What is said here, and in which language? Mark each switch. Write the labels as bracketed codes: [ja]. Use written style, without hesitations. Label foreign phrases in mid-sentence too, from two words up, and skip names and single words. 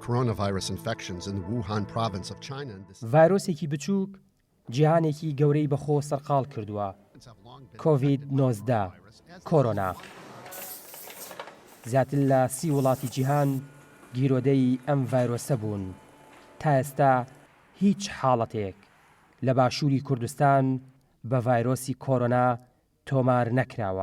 [en] coronavirus infections in the Wuhan province of China. [ckb] ڤایرۆسێکی بچووک جیهانێکی گەورەی بەخۆ سەرقاڵ کردووە. کۆڤید-19 کۆرۆنا زیاتر لە 30 وڵاتی جیهان گیرۆدەی ئەم ڤایرۆسە بوون. تا ئێستا هیچ حاڵەتێک لە باشووری کوردستان بە ڤایرۆسی کۆرۆنا تۆمار نەکراوە.